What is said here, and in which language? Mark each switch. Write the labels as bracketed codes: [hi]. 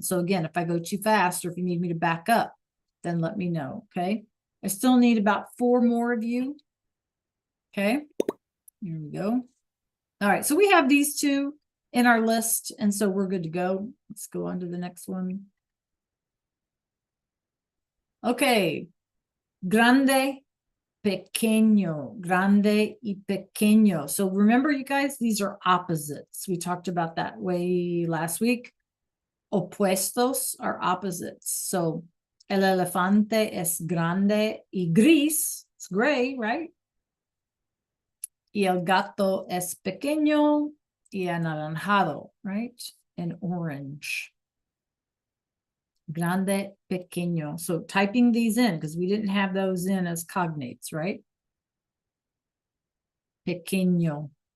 [en] So again, if I go too fast or if you need me to back up, then let me know, okay? I still need about 4 more of you. Okay, here we go. All right, so we have these 2 in our list, and so we're good to go. Let's go on to the next one. [es] Okay, grande, pequeño, grande y pequeño. [en] So remember, you guys, these are opposites. We talked about that way last week. Opuestos are opposites. [es] So el elefante es grande y gris. [en] It's gray, right? [es] Y el gato es pequeño y anaranjado, right? [en] And orange. [es] Grande, pequeño. [en] So typing these in, because we didn't have those in as cognates, right? [es] Pequeño.